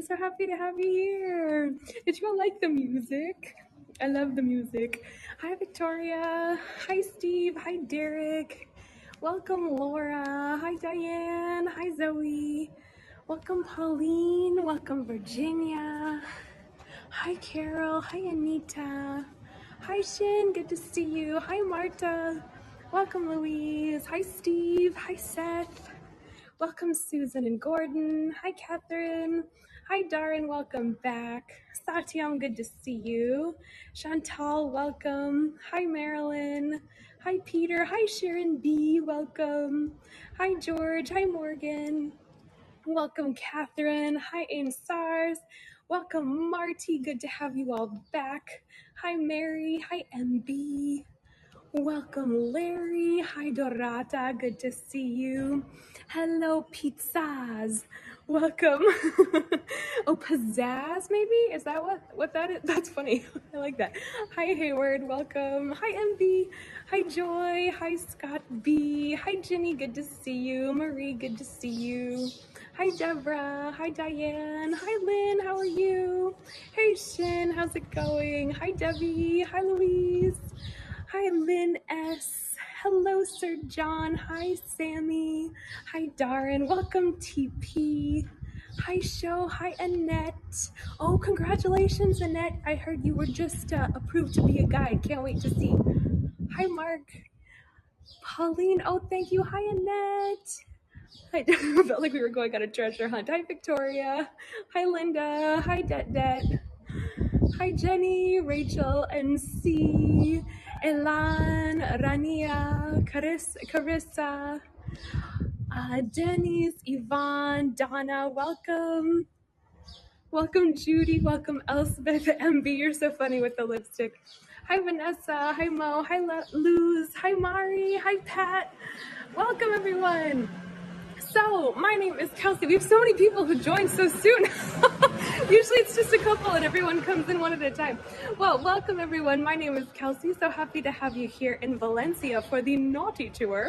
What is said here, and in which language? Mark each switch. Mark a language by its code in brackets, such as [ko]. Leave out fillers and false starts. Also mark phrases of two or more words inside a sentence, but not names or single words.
[en] So happy to have you here. Did you all like the music? I love the music. Hi, Victoria. Hi, Steve. Hi, Derek. Welcome, Laura. Hi, Diane. Hi, Zoe. Welcome, Pauline. Welcome, Virginia. Hi, Carol. Hi, Anita. Hi, Shin. Good to see you. Hi, Marta. Welcome, Louise. Hi, Steve. Hi, Seth. Welcome, Susan and Gordon. Hi, Catherine. Hi, Darren. Welcome back. Satyam, good to see you. Chantal, welcome. Hi, Marilyn. Hi, Peter. Hi, Sharon B. Welcome. Hi, George. Hi, Morgan. Welcome, Catherine. Hi, Aim Stars. Welcome, Marty. Good to have you all back. Hi, Mary. Hi, MB. Welcome, Larry. Hi, Dorata. Good to see you. Hello, pizzas. Welcome. Oh, pizzazz, maybe? Is that what that is? That's funny. I like that. Hi, Hayward. Welcome. Hi, MB. Hi, Joy. Hi, Scott B. Hi, Jenny. Good to see you. Marie. Good to see you. Hi, Deborah. Hi, Diane. Hi, Lynn. How are you? Hey, Shin. How's it going? Hi, Debbie. Hi, Louise. Hi, Lynn S. Hello, Sir John. Hi, Sammy. Hi, Darren. Welcome, TP. Hi, Show. Hi, Annette. Oh, congratulations, Annette. I heard you were just approved to be a guide. Can't wait to see. Hi, Mark. Pauline. Oh, thank you. Hi, Annette. I felt like we were going on a treasure hunt. Hi, Victoria. Hi, Linda. Hi, Det. Hi, Jenny, Rachel, NC, Elan, Rania, Carissa, Denise, Yvonne, Donna, welcome. Welcome, Judy. Welcome, Elspeth, MB. You're so funny with the lipstick. Hi, Vanessa. Hi, Mo. Hi, Luz. Hi, Mari. Hi, Pat. Welcome, everyone. So, my name is Kelsey. We have so many people who joined so soon. Usually it's just a couple and everyone comes in one at a time. Well, welcome everyone. My name is Kelsey. So happy to have you here in Valencia for the Naughty Tour.